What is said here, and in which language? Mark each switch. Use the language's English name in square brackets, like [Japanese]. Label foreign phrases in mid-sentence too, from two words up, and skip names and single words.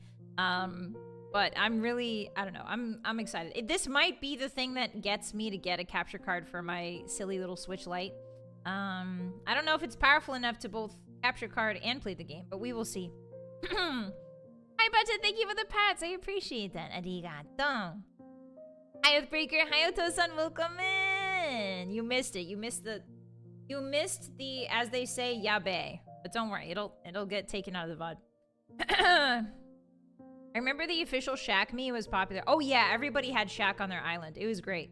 [English] But I'm really, I don't know, I'm excited. This might be the thing that gets me to get a capture card for my silly little Switch Lite. I don't know if it's powerful enough to both capture card and play the game, but we will see. Hi, Budget, thank you for the pats, I appreciate that. Arigato. Hi, Oathbreaker, hi, Oto-san, welcome in. You missed it, you missed the, as they say, yabe. But don't worry, it'll get taken out of the VOD. I remember the official Shaq me was popular. Oh yeah, everybody had Shaq on their island. It was great.